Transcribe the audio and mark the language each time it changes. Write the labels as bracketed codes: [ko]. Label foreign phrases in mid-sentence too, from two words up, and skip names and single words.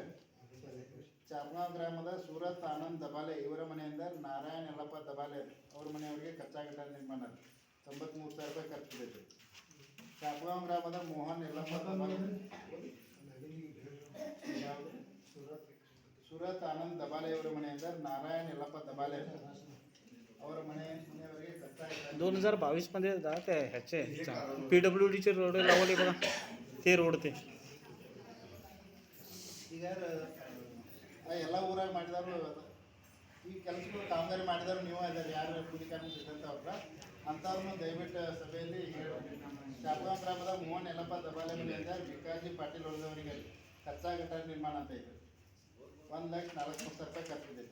[kn] ಚಾರ್ಗಾಂವ್ ಗ್ರಾಮದ ಸೂರತ್ ಆನಂದ್ ದಬಾಲೆ ಇವರ ಮನೆಯಿಂದ ನಾರಾಯಣ್ ಯಲ್ಲಪ್ಪ ದಬಾಲೆ ಅವ್ರ ಮನೆಯವರಿಗೆ ಕಚ್ಚಾ ಗಟಾರ ನಿರ್ಮಾಣ 93,000 ರೂಪಾಯಿ ಖರ್ಚು ಬಿದ್ದೈತೆ. ಚಾರ್ಗಾಂವ್ ಗ್ರಾಮದ ಮೋಹನ್ ಯಲ್ಲಪ್ಪ ದಬಾಲೆ ಸೂರತ್ ಆನಂದ್ ದಬಾಲೆ ಅವರ ಮನೆಯಿಂದ ನಾರಾಯಣ್ ಯಲ್ಲಪ್ಪ ದಬಾಲೆ ಅವರ ಮನೆಯವರಿಗೆ ಕಚ್ಚಾ [mr] 2022 मध्ये ते ह्याचे PWDचे रोड लावले बघा ते रोड ते [kn] ಈಗ ಎಲ್ಲ ಊರಾಗ ಮಾಡಿದಾರು ಈ ಕೆಲಸಗಳು ಕಾಮಗಾರಿ ಮಾಡಿದಾರು ನೀವು ಇದ್ದಾರೆ ಯಾರು ಕೂಲಿ ಕಾರ್ಮಿಕ ಸಿದ್ಧಂತವ್ರ ಅಂಥವ್ರನ್ನ ದಯವಿಟ್ಟು ಸಭೆಯಲ್ಲಿ ಚಾರ್ಗಾಂವ್ ಗ್ರಾಮದ ಮೋಹನ್ ಯಲ್ಲಪ್ಪ ದಬಾಲೆ ಮನೆಯಿಂದ ಭಿಕಾಜಿ ಪಾಟೀಲ್ ಹೊಡೆದವರಿಗೆ ಕಚ್ಚಾ ಗಟಾರ ನಿರ್ಮಾಣ ಅಂತ ಇದೆ 1,40,000 ರೂಪಾಯಿ ಖರ್ಚು ಇದೆ.